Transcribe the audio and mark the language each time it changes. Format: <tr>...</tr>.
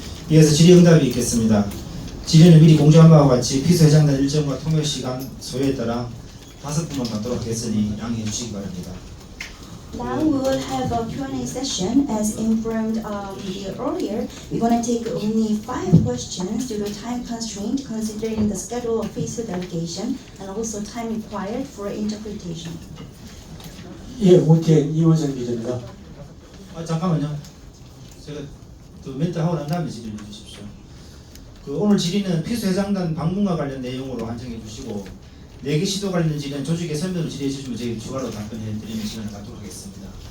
<ko>이어서 질의응답이 있겠습니다. 질의는 미리 공지한 바와 같이 피스 회장단 일정과 통역 시간 소요에 따라 5분만 받도록 하겠으니 양해해 주시기 바랍니다.</ko> <en>Now we will have a Q&A session as informed earlier. We're going to take only 5 questions due to time constraint considering the schedule of FISU delegation and also time required for interpretation.</en> <ko>예, OTN 이원성 기자입니다. 잠깐만요. 제가 그 멘트 하고 난 다음에 질의를 해주십시오. 그 오늘 질의는 피스 회장단 방문과 관련 내용으로 한정해 주시고 4개 시도 관련 질의는 조직의 설명을 질의해 주시면 저희 추가로 답변해 드리는 시간을 갖도록 하겠습니다.</ko>